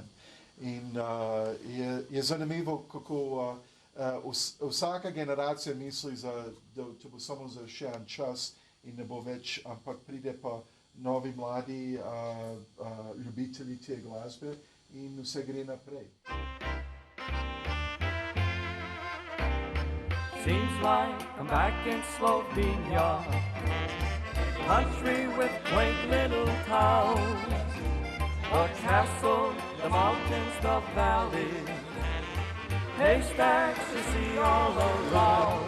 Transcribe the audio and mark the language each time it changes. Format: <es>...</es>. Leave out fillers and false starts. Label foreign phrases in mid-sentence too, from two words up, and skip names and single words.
<sl>In je zanimivo, kako vsaka generacija misli, da to bo samo za še en čas in ne bo več, ampak pride pa novi mladi ljubitelji te glasbe in vse gre naprej.</sl> <en>Seems like I'm back in Slovenia, country with quaint little towns, the castle, the mountains, the valleys, haystacks you see all around.</en>